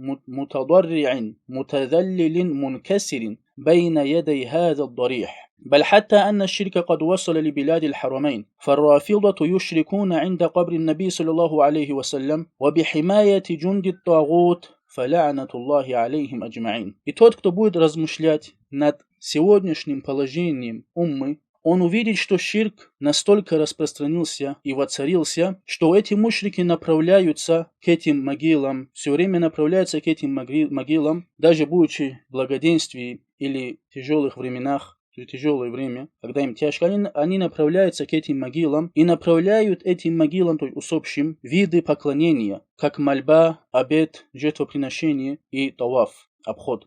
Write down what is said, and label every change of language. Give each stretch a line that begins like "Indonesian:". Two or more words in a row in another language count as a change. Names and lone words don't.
Arabic: متضرع متذلل منكسر بين يدي هذا الضريح بل حتى أن الشرك قد وصل لبلاد الحرمين فالرافضة يشركون عند قبر النبي صلى الله عليه وسلم وبحماية جند الطاغوت فلعنة الله عليهم أجمعين.
Russian: И тот, кто будет размышлять над сегодняшним положением уммы, он увидит, что ширк настолько распространился и воцарился, что эти мушрики направляются к этим могилам, все время направляются к этим могилам, даже будучи в благоденствии или в тяжелых временах, в тяжелое время, когда им тяжко, они направляются к этим могилам и направляют этим могилам, то есть усопшим, виды поклонения, как мольба, обет, жертвоприношение и таваф, обход.